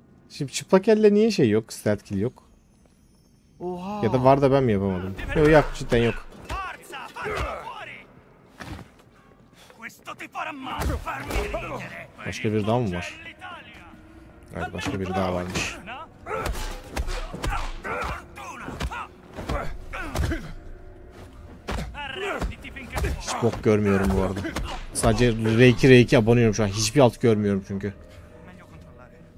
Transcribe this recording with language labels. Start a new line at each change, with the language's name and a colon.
Turkish: Şimdi çıplak elle niye şey yok? Stealth kill yok. Ya da var da ben mi yapamadım? Yok cidden yok.
Italian: Forza! Fatelo fuori! Questo ti farà male, farmi ridere!
Turkish: Başka bir daha mı var?
Italian: L'Italia!
Turkish: Evet, başka biri daha varmış. No?
Italian: Arrenditi finché puoi!
Turkish: Hiç bok görmüyorum bu arada. Sadece R2 abonuyorum şu an. Hiçbir alt görmüyorum çünkü.
Italian: Meglio controllare.